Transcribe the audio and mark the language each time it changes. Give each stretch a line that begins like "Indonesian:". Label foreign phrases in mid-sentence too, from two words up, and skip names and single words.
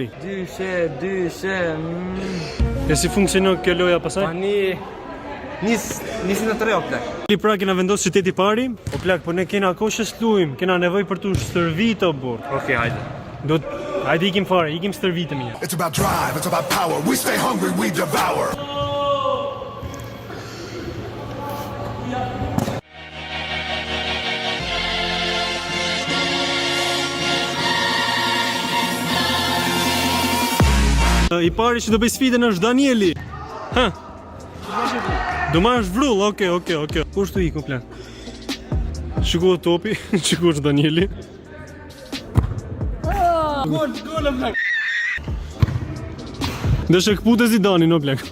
Albanian: Dyshe. E si funksionon kjo loja pasaj? Nisi në 3 o plak. Pra kena vendosë qyteti pari. O plak, po ne kena kohë që s'luajmë, kena nevoj për të stërvit o burr. Okej, hajde. Hajde ikim fare, ikim stërvitëm një.
English: It's about drive, it's about power. We stay hungry, we devour.
Albanian: I pari që do bëj sfidën është Danieli. Ha? Do marrësh vrull, okej. Kush të iku plak? Shiko topi, shiko është Danieli. Gol plak. Do shë këpute si Danin, o plak.